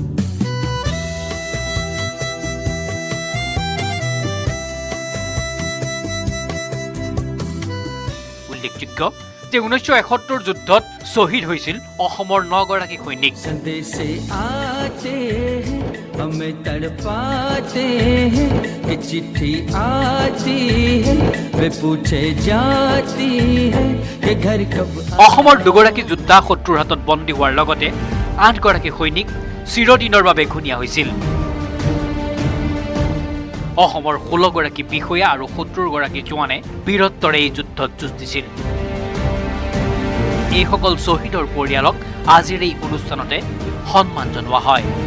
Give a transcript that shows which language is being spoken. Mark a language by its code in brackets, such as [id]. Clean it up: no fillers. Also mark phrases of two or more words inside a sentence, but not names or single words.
[as] উল্লেখযোগ্য যে 1971 যুদ্ধত শ্বহীদ হৈছিল অসমৰ 9 গৰাকী সৈনিক। [hi] संदेशे आते हैं हमें तड़पाते हैं कि चिट्ठी आती है वे पूछे जाती है कि घर कब। [as] অসমৰ 2 গৰাকী যোদ্ধা শত্ৰুৰ হাতত বন্দী হোৱাৰ লগতে 8 গৰাকী সৈনিক চিৰদিনৰ বাবে ঘূণীয়া হৈছিল। অসমৰ 16 গৰাকী বিষয়া আৰু 70 গৰাকী জোৱানে বীৰত্বৰে এই যুদ্ধত যুঁজ দিছিল। এইসকল শ্বহীদৰ পৰিয়ালক আজিৰ এই অনুষ্ঠানতে সন্মান জনোৱা হয়।